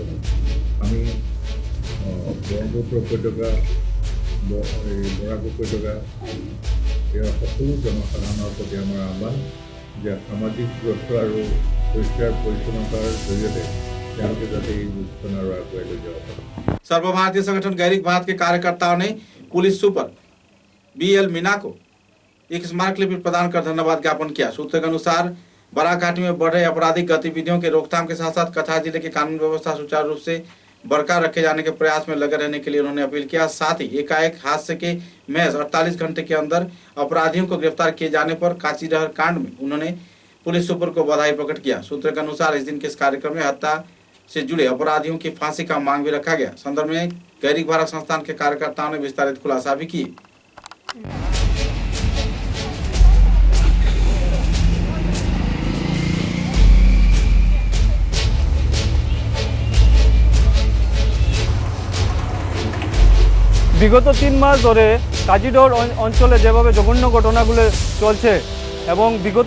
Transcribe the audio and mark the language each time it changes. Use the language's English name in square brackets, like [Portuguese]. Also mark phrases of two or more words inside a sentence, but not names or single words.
[Assamese] আমি ব্ৰহ্মপুত্ৰ উপত্যকা বৰাক উপত্যকা ইয়াৰ সকলো জনসাধাৰণৰ প্ৰতি আমাৰ আহ্বান যে সামাজিক দূৰত্ব আৰু পৰিষ্কাৰ পৰিচ্ছন্নতাৰ জৰিয়তে তেওঁলোকে যাতে এই যুদ্ধখন আৰু আগুৱাই লৈ যাব পাৰে। [Hindi] सर्वभारतीय संगठन गैरिक भारत के कार्यकर्ताओं ने [English] police super [Hindi] BL मीना को एक स्मारक लिपि प्रदान कर धन्यवाद ज्ञापन किया। सूत्र के अनुसार बराक घाटी में बढ़ रहे आपराधिक गतिविधियों के रोकथाम के साथ साथ कछार जिले की कानून व्यवस्था सुचारू रूप से बरकरार रखे जाने के प्रयास में लगे रहने के लिए उन्होंने अपील किया। साथ ही एकाएक हादसे के महज 48 घंटे के अंदर अपराधियों को गिरफ्तार किए जाने पर काचीडहर कांड में उन्होंने [English] police super [Hindi] को बधाई प्रकट किया। सूत्र के अनुसार इस दिन के इस कार्यक्रम में हत्या से जुड़े अपराधियों की फांसी का मांग भी रखा गया। संदर्भ में गैरिक भारत संस्थान के कार्यकर्ताओं ने विस्तारित खुलासा भी किए। [Bangla] বিগত 3 মাস ধরে কাজিডহর অঞ্চলে যেভাবে জঘন্য ঘটনাগুলো চলছে এবং বিগত